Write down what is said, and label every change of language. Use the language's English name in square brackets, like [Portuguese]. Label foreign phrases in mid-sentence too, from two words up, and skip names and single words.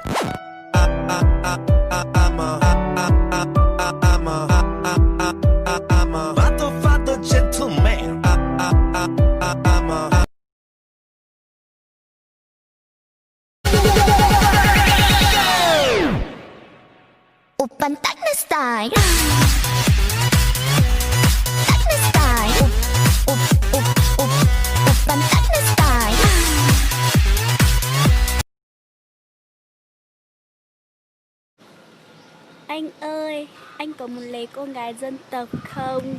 [Korean] Fatto gentleman. 오빤 딱내 스타일. 딱내 스타일. 오빤 딱내 스타일. [Vietnamese] Anh ơi, anh có muốn lấy con gái dân tộc không?